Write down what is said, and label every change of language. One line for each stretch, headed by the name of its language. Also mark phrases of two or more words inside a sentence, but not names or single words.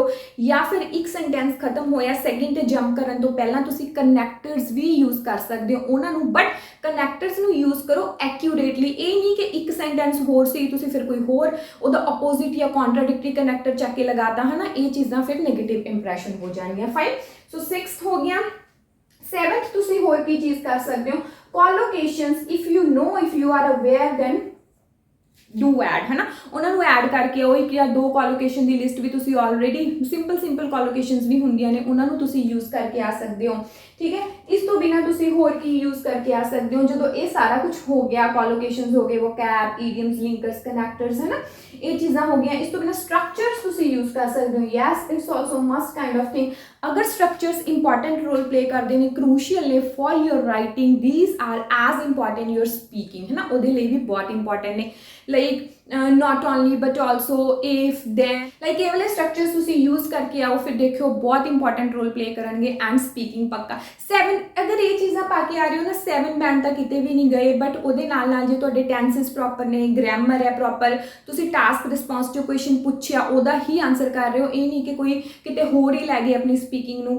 Punjabi: ਜਾਂ ਫਿਰ ਇੱਕ ਸੈਂਟੈਂਸ ਖਤਮ ਹੋਇਆ, ਸੈਕਿੰਡ ਤੇ ਜੰਪ ਕਰਨ ਤੋਂ ਪਹਿਲਾਂ ਤੁਸੀਂ ਕਨੈਕਟਰਸ ਵੀ ਯੂਜ਼ ਕਰ ਸਕਦੇ ਹੋ ਉਹਨਾਂ ਨੂੰ,
English: but connectors
Punjabi: ਨੂੰ ਯੂਜ਼ ਕਰੋ ਐਕਿਊਰੇਟਲੀ। ਇਹ ਨਹੀਂ ਕਿ ਇੱਕ ਸੈਂਟੈਂਸ ਹੋਰ ਸੀ ਤੁਸੀਂ ਫਿਰ ਕੋਈ ਹੋਰ ਉਹਦਾ ਆਪੋਜ਼ਿਟ ਜਾਂ
English: contradictory connector
Punjabi: ਚੱਕ ਕੇ ਲਗਾਤਾ ਹੈ ਨਾ, ਇਹ ਚੀਜ਼ਾਂ ਫਿਰ
English: negative impression
Punjabi: ਹੋ ਜਾਣਗੀਆਂ।
English: fine, so 6th
Punjabi: ਹੋ ਗਿਆ। 7th ਤੁਸੀਂ ਹੋਰ ਕੀ ਚੀਜ਼ ਕਰ ਸਕਦੇ ਹੋ,
English: collocations, if you know, if you are aware, then do add,
Hindi: है ना। उन्होंने ऐड करके आओ, एक या दो collocation
Punjabi: ਦੀ ਲਿਸਟ ਵੀ ਤੁਸੀਂ
English: already simple collocations
Punjabi: ਵੀ ਹੁੰਦੀਆਂ ਨੇ, ਉਹਨਾਂ ਨੂੰ ਤੁਸੀਂ ਯੂਜ਼ ਕਰਕੇ ਆ ਸਕਦੇ ਹੋ, ਠੀਕ ਹੈ। ਇਸ ਤੋਂ ਬਿਨਾ ਤੁਸੀਂ ਹੋਰ ਕੀ ਯੂਜ਼ ਕਰਕੇ ਆ ਸਕਦੇ ਹੋ, ਜਦੋਂ ਇਹ ਸਾਰਾ ਕੁਝ ਹੋ ਗਿਆ, collocations ਹੋ ਗਏ,
English: vocab, idioms, linkers, connectors,
Punjabi: ਹੈ ਨਾ, ਇਹ ਚੀਜ਼ਾਂ ਹੋ ਗਈਆਂ। ਇਸ ਤੋਂ ਬਿਨਾ ਸਟਰਕਚਰਸ ਤੁਸੀਂ ਯੂਜ਼ ਕਰ ਸਕਦੇ ਹੋ,
English: yes it's also must kind of thing.
Punjabi: ਅਗਰ ਸਟਰਕਚਰਸ
English: important role play
Punjabi: ਕਰਦੇ ਨੇ, ਕ੍ਰੂਸ਼ੀਅਲ ਨੇ
English: for your writing, these are as important your speaking,
Punjabi: ਹੈ ਨਾ, ਉਹਦੇ ਲਈ ਵੀ ਬਹੁਤ ਇੰਪੋਰਟੈਂਟ ਨੇ।
English: like not only but also if then, like
Punjabi: ਇਹ ਵਾਲੇ ਸਟਰਕਚਰਸ ਤੁਸੀਂ ਯੂਜ਼ ਕਰਕੇ ਆਓ, ਫਿਰ ਦੇਖਿਓ ਬਹੁਤ
English: important role play
Punjabi: ਕਰਨਗੇ।
English: and speaking
Punjabi: ਪੱਕਾ 7, ਅਗਰ ਇਹ ਚੀਜ਼ਾਂ ਪਾ ਕੇ ਆ ਰਹੇ ਹੋ ਨਾ, 7 ਬੈਂਡ ਤਾਂ ਕਿਤੇ ਵੀ ਨਹੀਂ ਗਏ, ਬਟ ਉਹਦੇ ਨਾਲ ਜੇ ਤੁਹਾਡੇ
English: tenses proper
Punjabi: ਨੇ, ਗ੍ਰਾਮਰ ਹੈ ਪ੍ਰੋਪਰ, ਤੁਸੀਂ
English: task response
Punjabi: ਜੋ ਕੁਐਸਚਨ ਪੁੱਛਿਆ ਉਹਦਾ ਹੀ ਆਨਸਰ ਕਰ ਰਹੇ ਹੋ, ਇਹ ਨਹੀਂ ਕਿ ਕੋਈ ਕਿਤੇ ਹੋਰ ਹੀ ਲੈ ਗਏ ਆਪਣੀ ਸਪੀਕਿੰਗ ਨੂੰ।